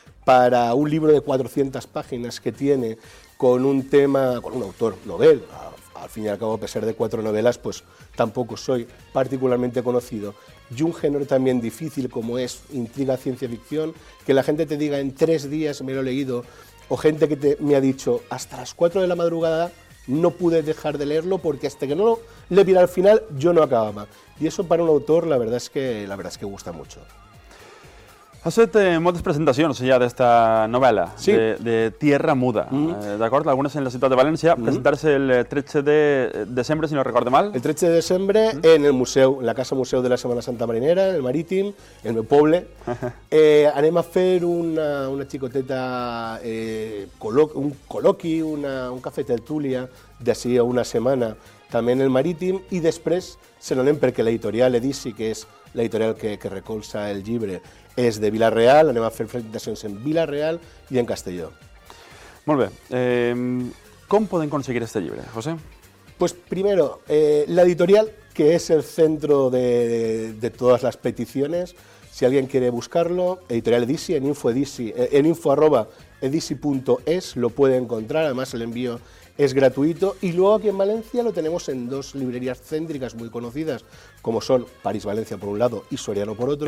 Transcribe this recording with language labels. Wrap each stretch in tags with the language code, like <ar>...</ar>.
<es>Para un libro de 400 páginas que tiene con un tema, con un autor novel, al fin y al cabo, a pesar de 4 novelas, pues tampoco soy particularmente conocido, y un género también difícil como es intriga ciencia ficción, que la gente te diga en 3 días me lo he leído, o gente que me ha dicho hasta las 4 de la madrugada no pude dejar de leerlo porque hasta que no lo le viera al final yo no acababa. Y eso para un autor la verdad es que gusta mucho.</es> <ca>Has fet moltes presentacions ja d'esta novel·la, sí. de Tierra Muda, d'acord? Algunes en la ciutat de València, presentar-se el 13 de desembre, si no recordo mal. El 13 de desembre en el museu, en la Casa Museu de la Setmana Santa Marinera, el Marítim, el meu poble. Anem a fer una xicoteta, un col·loqui, un cafè tertúlia d'ací a una setmana, també en el Marítim, i després se n'anem perquè l'editorial Edici, que és l'editorial que recolza el llibre, és de Vila-real, anem a fer presentacions en Vila-real i en Castelló. Molt bé. Com podem aconseguir aquest llibre, José?</ca> <es>Pues primero,</es> <ca>l'editorial, que és el</ca> <es>centro</es> <ca>de totes les peticions, si algú</ca> <es>quiere buscarlo, editorial Edici, en info@edici.es lo puede encontrar, además el envío es gratuito, y luego aquí en Valencia lo tenemos en 2 librerías céntricas muy conocidas, como son París-Valencia por un lado y Soriano por otro.</es>